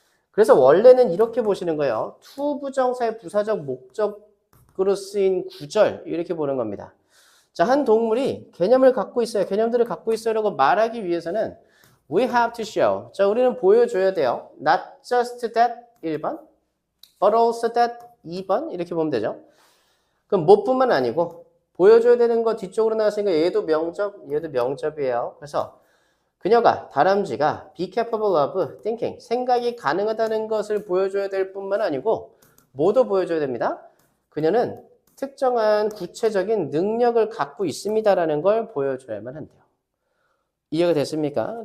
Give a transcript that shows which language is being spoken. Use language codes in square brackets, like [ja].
[ko] 그래서 원래는 이렇게 보시는 거예요. to 부정사의 부사적 목적으로 쓰인 구절 이렇게 보는 겁니다. 자, 한 동물이 개념을 갖고 있어요. 개념들을 갖고 있어요라고 말하기 위해서는 [en] we have to show. [ko] 자, 우리는 보여줘야 돼요. [en] Not just that 1번, but also that 2번 [ko] 이렇게 보면 되죠. 그럼 뭐뿐만 아니고 보여줘야 되는 거 뒤쪽으로 나왔으니까 얘도 명접이에요. 그래서 그녀가 다람쥐가 [en] be capable of thinking [ko] 생각이 가능하다는 것을 보여줘야 될 뿐만 아니고 뭐도 보여줘야 됩니다. 그녀는 특정한 구체적인 능력을 갖고 있습니다라는 걸 보여줘야만 한대요. 이해가 됐습니까?